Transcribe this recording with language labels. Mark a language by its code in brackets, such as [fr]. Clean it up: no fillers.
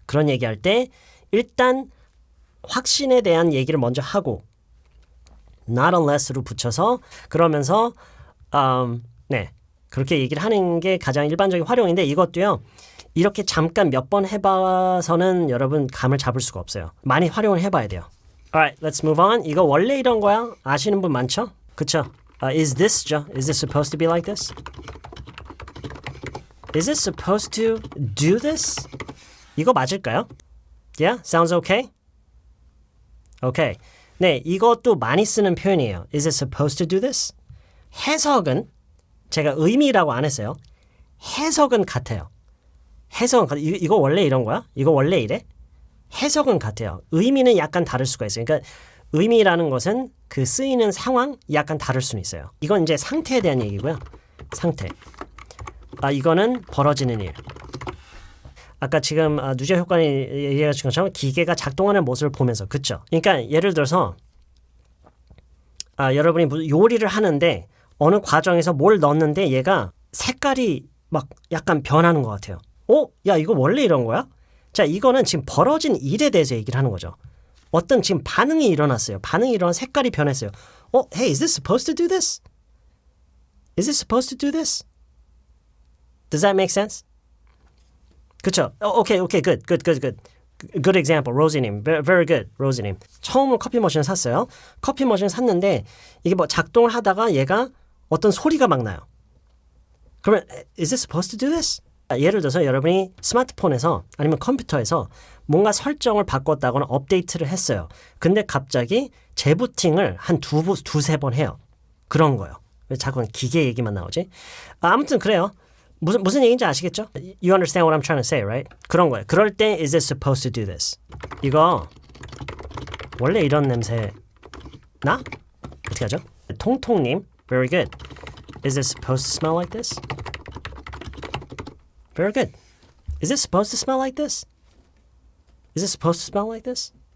[ko] 그런 얘기할 때 일단 확신에 대한 얘기를 먼저 하고 not unless로 붙여서 그러면서 네, 그렇게 얘기를 하는 게 가장 일반적인 활용인데 이것도요. 이렇게 잠깐 몇 번 해봐서는 여러분 감을 잡을 수가 없어요. 많이 활용을 해봐야 돼요. [en] Alright, let's move on. [ko] 이거 원래 이런 거야? 아시는 분 많죠? 그쵸? Is this죠? [en] Is this supposed to be like this? Is this supposed to do this? [ko] 이거 맞을까요? [en] Yeah? Sounds okay? Okay. [ko] 네, 이것도 많이 쓰는 표현이에요. [en] Is it supposed to do this? [ko] 해석은 제가 의미라고 안 했어요. 해석은 같아요. 해석은 이거 원래 이런 거야? 이거 원래 이래? 해석은 같아요. 의미는 약간 다를 수가 있어요. 그러니까 의미라는 것은 그 쓰이는 상황 약간 다를 수는 있어요. 이건 이제 상태에 대한 얘기고요. 상태. 이거는 벌어지는 일. 아까 지금 누적 효과는 얘기하신 것처럼 기계가 작동하는 모습을 보면서 그쵸? 그러니까 예를 들어서 여러분이 요리를 하는데 어느 과정에서 뭘 넣었는데 얘가 색깔이 막 약간 변하는 것 같아요. 야 이거 원래 이런 거야? 자 이거는 지금 벌어진 일에 대해서 얘기를 하는 거죠. 어떤 지금 반응이 일어났어요. 반응이 일어나 색깔이 변했어요. [en] Hey, is this supposed to do this? Is this supposed to do this? Does that make sense? [ko] 그쵸? [en] Okay, good. Good example, 로지님. Very good, 로지님. [ko] 처음으로 커피 머신을 샀어요. 커피 머신을 샀는데 이게 뭐 작동을 하다가 얘가 어떤 소리가 막 나요. 그러면 [en] is this supposed to do this? [ko] 예를 들어서 여러분이 스마트폰에서 아니면 컴퓨터에서 뭔가 설정을 바꿨다거나 업데이트를 했어요. 근데 갑자기 재부팅을 한 두세 번 해요. 그런 거예요. 왜 자꾸 기계 얘기만 나오지? 아무튼 그래요. 무슨 얘기인지 아시겠죠? [en] You understand what I'm trying to say, right? [ko] 그런 거예요. 그럴 때 [en] is it supposed to do this? [ko] 이거 원래 이런 냄새 나? 어떻게 하죠? [en] 통통님, very good. Is it supposed to smell like this? Very good. Is it supposed to smell like this? Is it supposed to smell like this?